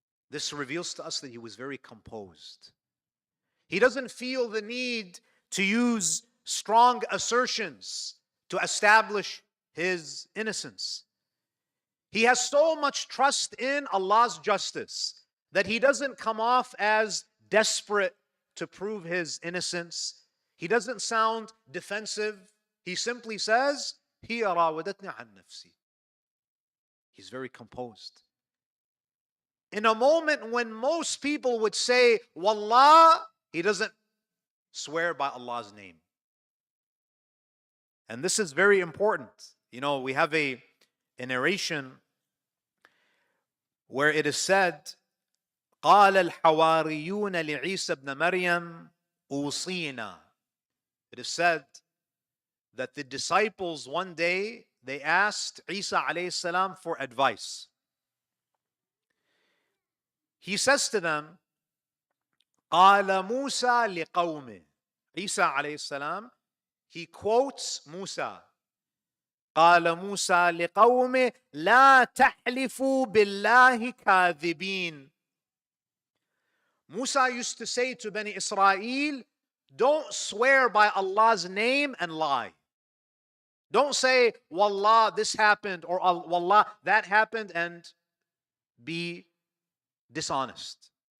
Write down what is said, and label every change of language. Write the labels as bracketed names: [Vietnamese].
[English] This reveals to us that he was very composed. He doesn't feel the need to use strong assertions to establish his innocence. He has so much trust in Allah's justice that he doesn't come off as desperate to prove his innocence. He doesn't sound defensive. He simply says, [Arabic] هي راودتني عن نفسي. [English] He's very composed. In a moment when most people would say, Wallah, he doesn't swear by Allah's name. And this is very important. You know, we have a narration where it is said, [Arabic] قال الحواريون لعيسى ابن مريم أوصينا. [English] It is said that the disciples one day, they asked Isa alayhi salam for advice. He says to them, [Arabic] قال موسى لقومه. [English] Isa alayhi salam, he quotes Musa. [Arabic] قال موسى لقومه لا تحلفوا بالله كاذبين. [English] Musa used to say to Bani Israel, don't swear by Allah's name and lie. Don't say, Wallah, this happened, or Wallah, that happened, and be dishonest.